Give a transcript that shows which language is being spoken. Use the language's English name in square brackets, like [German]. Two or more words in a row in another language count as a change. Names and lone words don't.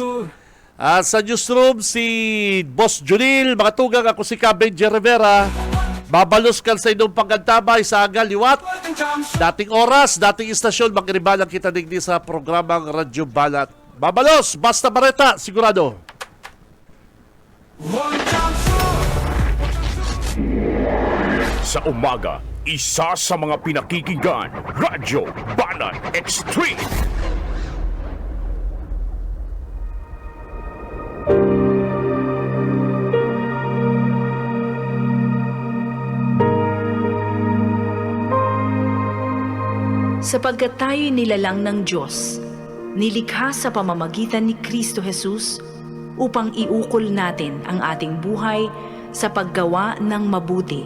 [Bikol] Sa newsroom si Boss Junil, mga tugang, ako si Benji Rivera. Babalos ka sa inyong pagkantabay sa agaliwat. Dating oras, dating istasyon, magkiribalang kita digdi sa programang Radyo Banat. Babalos, basta bareta, sigurado. [Filipino] Sa umaga, isa sa mga pinakikinggan, Radyo Banat Extreme. Sapagkat tayo'y nilalang ng Diyos, nilikha sa pamamagitan ni Kristo Jesus upang iukol natin ang ating buhay sa paggawa ng mabuti.